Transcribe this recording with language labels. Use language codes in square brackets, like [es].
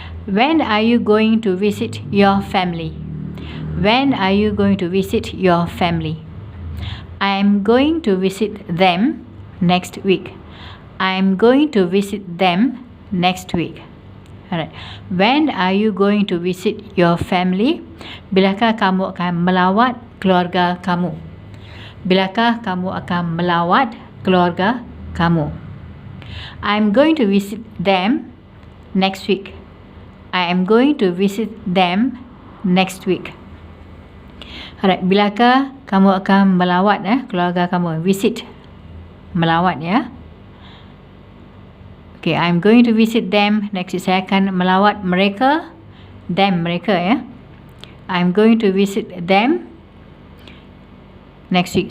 [en] When are you going to visit your family? When are you going to visit your family? I am going to visit them next week. I am going to visit them next week. Alright. When are you going to visit your family? [ms] Bilakah kamu akan melawat keluarga kamu? Bilakah kamu akan melawat keluarga kamu? [en] I am going to visit them next week. I am going to visit them next week. [ms] Alright, bilakah kamu akan melawat keluarga kamu? Visit, melawat ya. [en] Okay, I am going to visit them next week. [ms] Saya akan melawat mereka, [en] them, [ms] mereka ya. [en] I am going to visit them next week.